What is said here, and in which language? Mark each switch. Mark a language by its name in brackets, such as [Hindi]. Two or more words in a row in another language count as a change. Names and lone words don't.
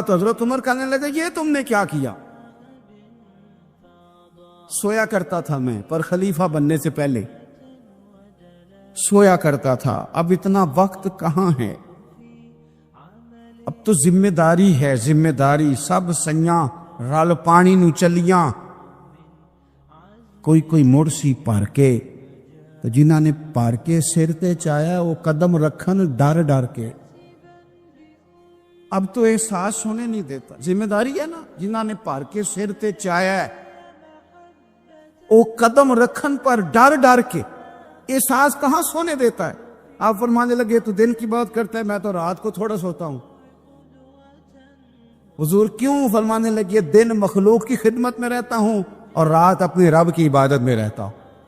[Urdu] تو حضرت عمر کہنے لگے یہ تم نے کیا کیا؟ سویا کرتا تھا میں، پر خلیفہ بننے سے پہلے سویا کرتا تھا، اب اتنا وقت کہاں ہے، اب تو ذمہ داری ہے، ذمہ داری، [Punjabi] سب سیاں رل پانی نو چلیاں، کوئی مڑ سی بھر کے تو جنہاں نے بھر کے سر تے چایا وہ قدم رکھن ڈر ڈر کے. [Urdu] اب تو احساس ہونے نہیں دیتا. ذمہ داری ہے نا, [Punjabi] جنہاں نے بھر کے سر تے چایا ہے وہ قدم رکھن پر ڈر ڈر کے [Urdu] احساس کہاں سونے دیتا ہے. آپ فرمانے لگے تو دن کی بات کرتا ہے, میں تو رات کو تھوڑا سوتا ہوں. حضور کیوں؟ فرمانے لگے دن مخلوق کی خدمت میں رہتا ہوں اور رات اپنے رب کی عبادت میں رہتا ہوں.